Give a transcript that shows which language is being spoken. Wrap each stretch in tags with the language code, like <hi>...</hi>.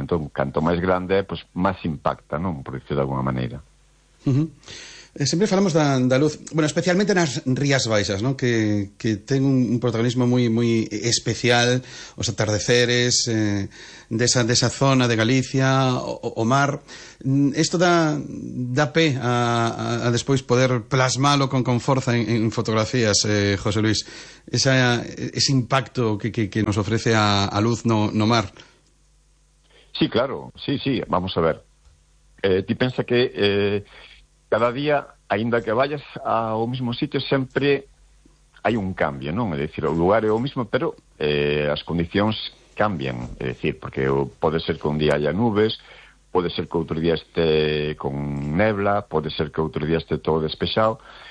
<gl>Entón, canto máis grande, pues, máis impacta, non?</gl> <es>Por decir de alguna maneira.</es> <gl>Uh-huh. Sempre falamos da luz, bueno, especialmente nas Rías Baixas, ¿no? que ten un protagonismo moi moi especial, os atardeceres desa zona de Galicia, o mar. Isto dá pé a despois poder plasmalo con forza en fotografías, José Luis. Ese impacto que nos ofrece a luz no mar.</gl> <es>Sí, claro, sí, sí, vamos a ver.</es> <gl>Ti pensa que cada día, aínda que vayas ao mismo sitio, sempre hai un cambio, non? É dicir, o lugar é o mismo, pero as condicións cambian. É dicir, porque pode ser que un día haya nubes, pode ser que outro día este con nebla, pode ser que outro día este todo despexado.</gl>